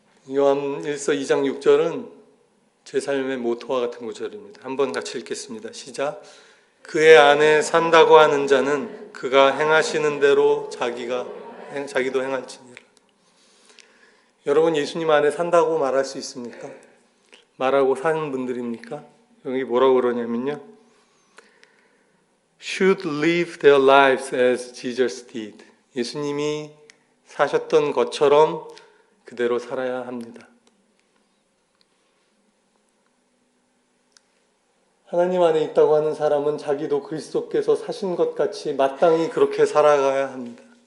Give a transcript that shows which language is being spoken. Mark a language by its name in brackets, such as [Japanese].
[Korean] 요한일서 2장 6절은 제 삶의 모토와 같은 구절입니다. 한번 같이 읽겠습니다. 시작. 그의 안에 산다고 하는 자는 그가 행하시는 대로 자기도 행할지니라. 여러분, 예수님 안에 산다고 말할 수 있습니까? 말하고 사는 분들입니까? 여기 뭐라고 그러냐면요, [English] should live their lives as Jesus did. [Korean] 예수님이 사셨던 것처럼 그대로 살아야 합니다. 하나님 안에 있다고 하는 사람은 자기도 그리스도께서 사신 것 같이 마땅히 그렇게 살아가야 합니다.